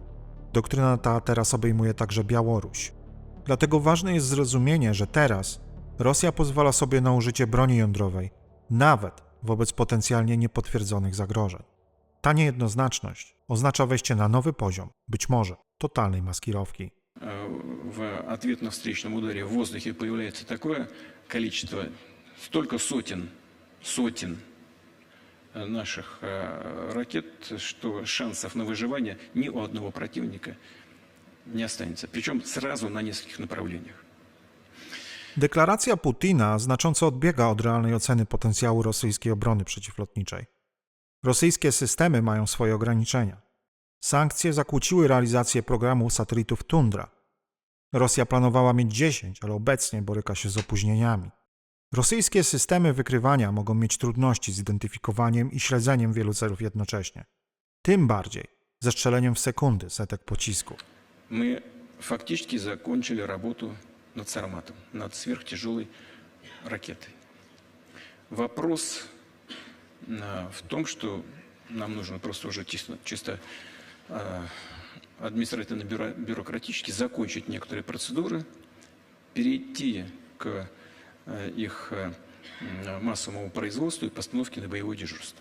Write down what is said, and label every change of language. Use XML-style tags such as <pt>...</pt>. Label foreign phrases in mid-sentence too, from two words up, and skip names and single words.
<pl>Doktryna ta teraz obejmuje także Białoruś. Dlatego ważne jest zrozumienie, że teraz Rosja pozwala sobie na użycie broni jądrowej, nawet wobec potencjalnie niepotwierdzonych zagrożeń. Ta niejednoznaczność oznacza wejście na nowy poziom, być może totalnej maskировки.</pl> <ru>В ответ на встречном ударе в воздухе появляется такое количество, столько сотен наших ракет, что шансов на выживание ни у одного противника не останется. Причем сразу на нескольких направлениях.</ru> <pl>Deklaracja Putina znacząco odbiega od realnej oceny potencjału rosyjskiej obrony przeciwlotniczej. Rosyjskie systemy mają swoje ograniczenia. Sankcje zakłóciły realizację programu satelitów Tundra. Rosja planowała mieć 10, ale obecnie boryka się z opóźnieniami. Rosyjskie systemy wykrywania mogą mieć trudności z identyfikowaniem i śledzeniem wielu celów jednocześnie. Tym bardziej ze strzeleniem w sekundy setek pocisków.</pl> <ru>Мы фактически закончили работу над Сарматом, над сверхтяжелой ракетой. Вопрос в том, что нам нужно просто уже чисто административно-бюрократически закончить некоторые процедуры, перейти к их массовому производству и постановке на боевое дежурство.</ru>